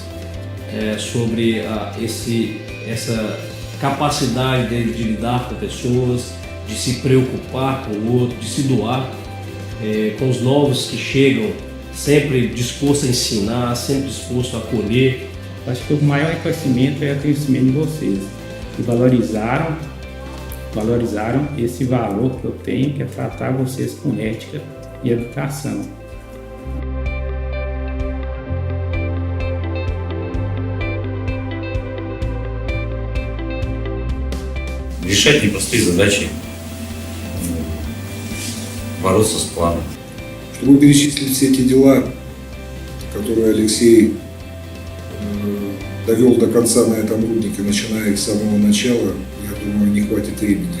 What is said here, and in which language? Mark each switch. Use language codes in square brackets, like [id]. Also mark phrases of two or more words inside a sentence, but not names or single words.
[pt] sobre essa capacidade dele de lidar com pessoas, de se preocupar com o outro, de se doar, com os novos que chegam, sempre disposto a ensinar, sempre disposto a acolher. Acho que o maior reconhecimento é o reconhecimento de vocês, que valorizaram esse valor que eu tenho, que é tratar vocês com ética e educação. [ru] Решать непростые задачи, бороться с планом. Чтобы перечислить все эти дела, которые Алексей довел до конца на этом руднике, начиная их с самого начала, я думаю, не хватит времени.